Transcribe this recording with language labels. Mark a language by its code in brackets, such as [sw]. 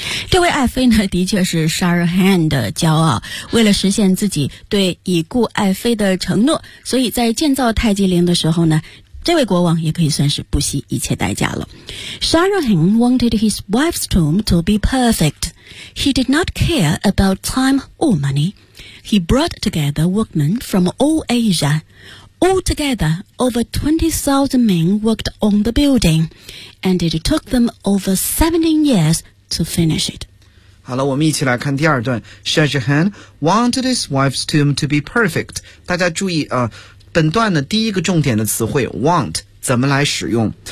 [zh] 这位爱妃呢的确是 Shah Jahan 的骄傲，为了实现自己对已故爱妃的承诺，所以在建造泰姬陵的时候呢，这位国王也可以算是不惜一切代价了。 [en] Shah Jahan wanted his wife's tomb to be perfect. He did not care about time or money. He brought together workmen from all Asia. Altogether, over 20,000 men worked on the building, and it took them over 17 years to finish it. [zh] 好了，我们一起来看第二段。 [en] Shah Jahan wanted his wife's tomb to be perfect. [zh] 大家注意啊。本段的第一个重点的词汇 want 怎么来使用？